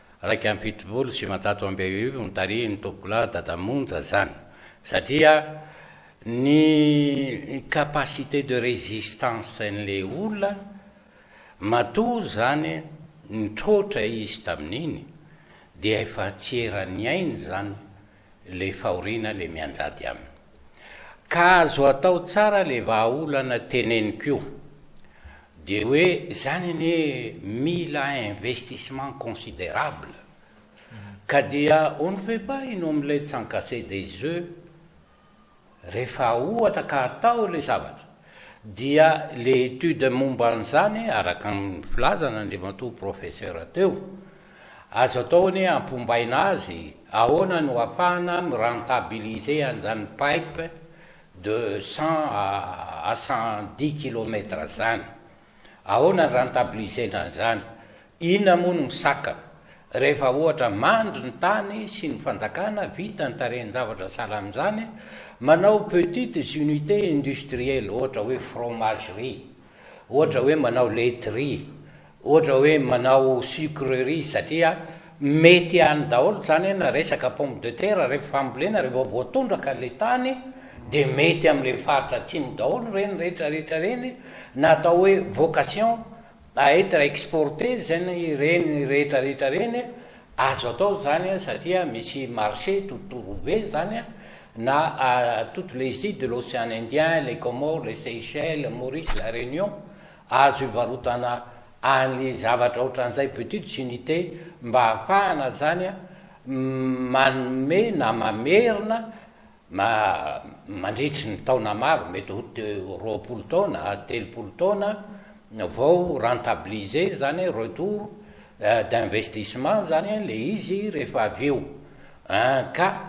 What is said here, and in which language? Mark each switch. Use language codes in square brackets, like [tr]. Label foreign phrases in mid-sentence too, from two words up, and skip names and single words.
[mg] 1970 nitarihy ny tompokolahy Dadamonja zany satria ny [fr] capacité de résistance [mg] n'le olona matoa zany nitrotra izy tamin'iny dia efa tsy erany ainy zany le fahoriana le mianjady aminy ka azo atao tsara le vahaolana teneniko de hoe zany ne mila [fr] investissement considérable [mg] ka dia [fr] on ne fait pas une omelette sans casser des œufs [mg] rehefa ohatra ka atao le zavatra dia le étude momba an'izany araka ny filazana andriamatoa professeur teo azo ataony ampombaina azy ahoana no afahana mirentabiliser an'izany [fr] pipe de 100 à 110 km [mg] zany ahoana ny rentabilisena zany inona moa no misaka rehefa ohatra mandry ny tany sy ny fanjakana vita ny tareny zavatra salam'izany manao [fr] petites unités industrielles [mg] ohatra hoe fromagerie ohatra hoe manao laiterie ohatra hoe manao sucrerie satria mety any daholo zany na resaka [fr] pomme de terre [mg] rehefa fambolena rehefa voatondraka le tany de mety am'le faritra atsimo daholo reny rehetrarehetra reny na atao hoe vocation aetra exporter zany reny rehetrarehetra reny azo atao zany satria misy marché tontolo be zany na [fr] toutes les îles de l'océan Indien, les Comores, les Seychelles, Maurice, la [mg] Réunion azo ivarotana an'le zavatra ohatran'izay [fr] petite unité [mg] mba ahafahana zany manome na mamerina mandritry ny taona maro mety roapolo taona telopolo taona vao rentabiliser zany [fr] retour d'investissement [mg] zany le izy rehefa avy eo ka